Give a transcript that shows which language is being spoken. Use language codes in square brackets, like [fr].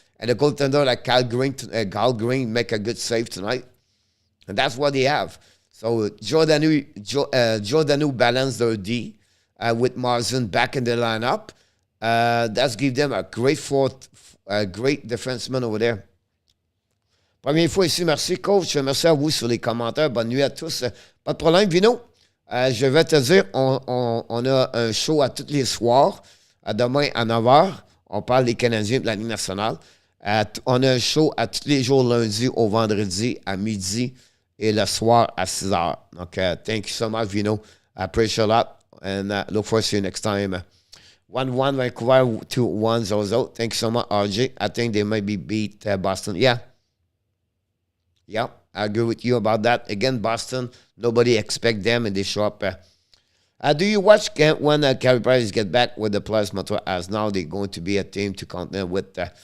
[en] And the goaltender like Kallgren make a good save tonight. And that's what they have. So Giordano balance their D with Marsden back in the lineup. That's give them a great fourth great defenseman over there. [fr] Première fois ici, merci coach. Merci à vous sur les commentaires. Bonne nuit à tous. Pas de problème, Vino. Je vais te dire, on a un show à tous les soirs. Demain à 9h, on parle des Canadiens de la Ligue nationale. On a un show à tous les jours, lundi au vendredi à midi et le soir à 6h. [en] Donc, thank you so much, Vino. I appreciate a lot. And look forward to you next time. 1-1 Vancouver, 2-1 Zozo. Thank you so much, RJ. I think they might be beat Boston. Yeah. Yeah, I agree with you about that. Again, Boston, nobody expect them, and they show up. Do you watch when Carey Price get back with the Plus Montreal, as now they're going to be a team to contend with?